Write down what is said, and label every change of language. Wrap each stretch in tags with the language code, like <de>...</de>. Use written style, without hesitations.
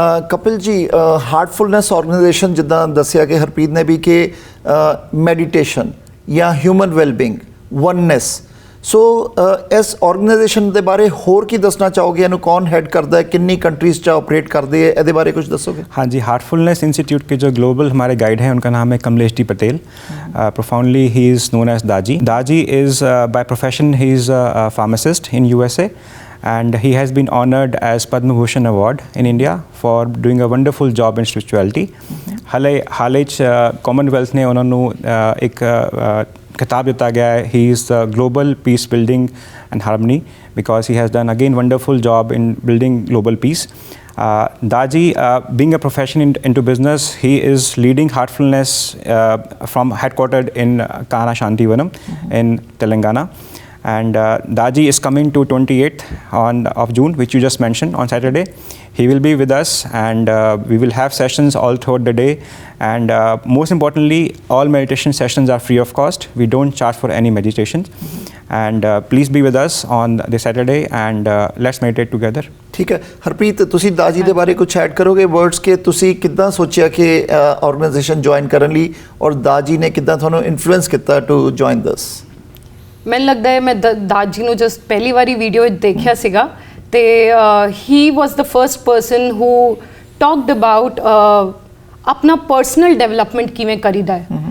<pa>ਕਪਿਲ ਜੀ, ਹਾਰਟਫੁਲਨੈਸ ਆਰਗੇਨਾਈਜੇਸ਼ਨ ਜਿੱਦਾਂ ਦੱਸਿਆ ਕਿ ਹਰਪ੍ਰੀਤ ਨੇ ਵੀ ਕਿ ਮੈਡੀਟੇਸ਼ਨ ਜਾਂ ਹਿਊਮਨ ਵੈਲਬੀਂਗ, ਵਨਨੈਸ, ਸੋ ਇਸ ਆਰਗੇਨਾਈਜੇਸ਼ਨ ਦੇ ਬਾਰੇ ਹੋਰ ਕੀ ਦੱਸਣਾ ਚਾਹੋਗੇ? ਇਹਨੂੰ ਕੌਣ ਹੈਡ ਕਰਦਾ ਹੈ, ਕਿੰਨੀ ਕੰਟਰੀਜ਼ 'ਚ ਆਪਰੇਟ ਕਰਦੇ ਹੈ, ਇਹਦੇ ਬਾਰੇ कुछ ਦੱਸोगे?</pa> <hi>हाँ जी, हार्टफुलनेस इंस्टीट्यूट के जो ग्लोबल हमारे गाइड हैं उनका नाम है Kamlesh D Patel.</hi> <en>Profoundly he is known as Daji. Daji is by profession he is a pharmacist in USA and he has been honored as Padma Bhushan Award in India for doing a wonderful job in spirituality।</en> <hi>हाले Commonwealth ने उन्होंने एक खिताब दिता गया है,</hi> <en>He is the global peace building and harmony because he has done again wonderful job in building global peace। Daji, being a profession into business, he is leading Heartfulness from headquartered in Kana Shantivanam in Telangana। And Daji is coming to 28th of June, which you just mentioned, on Saturday. He will be with us and we will have sessions all throughout the day, and most importantly all meditation sessions are free of cost. We don't charge for any meditation, and please be with us on this Saturday and let's meditate together।</en> <pa>ਠੀਕ ਹੈ। ਹਰਪ੍ਰੀਤ, ਤੁਸੀਂ ਦਾਜੀ ਦੇ ਬਾਰੇ ਕੁਝ add ਕਰੋਗੇ words ਕਿ ਤੁਸੀਂ ਕਿੱਦਾਂ ਸੋਚਿਆ ਕਿ ਆਰਗੇਨਾਈਜੇਸ਼ਨ ਜੁਆਇਨ ਕਰਨ ਲਈ, ਔਰ ਦਾਜੀ ਨੇ ਕਿੱਦਾਂ ਤੁਹਾਨੂੰ ਇਨਫਲੂਐਂਸ ਕੀਤਾ</pa> <en>To join this?</en> <pa>ਮੈਨੂੰ ਲੱਗਦਾ ਹੈ ਮੈਂ ਦਾਜੀ ਨੂੰ ਜਸਟ ਪਹਿਲੀ ਵਾਰੀ ਵੀਡੀਓ ਦੇਖਿਆ ਸੀਗਾ ਤੇ</pa> <en>he was the first person who talked about</en> <pa>ਆਪਣਾ ਪਰਸਨਲ ਡਿਵੈਲਪਮੈਂਟ ਕਿਵੇਂ ਕਰੀਦਾ ਹੈ।</pa>